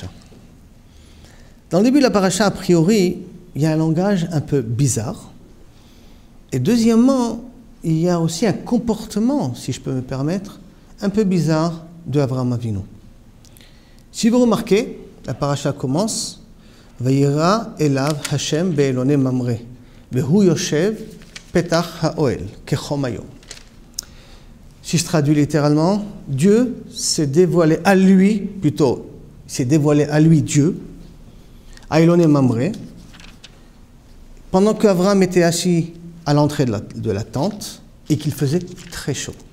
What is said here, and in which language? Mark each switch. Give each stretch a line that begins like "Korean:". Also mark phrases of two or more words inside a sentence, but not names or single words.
French: Dans le début de la paracha, a priori, il y a un langage un peu bizarre. Et deuxièmement, il y a aussi un comportement, si je peux me permettre, un peu bizarre de Avraham Avinu. Si vous remarquez, la paracha commence «
Hebrew: וירא אליו השם באלוני ממרא והוא יושב פתח האהל כחום היום
French: » Si je traduis littéralement, Dieu s'est dévoilé à lui, plutôt, s'est dévoilé à lui, Dieu, à Elone Mamre, pendant qu'Avraham était assis à l'entrée de la tente et qu'il faisait très chaud.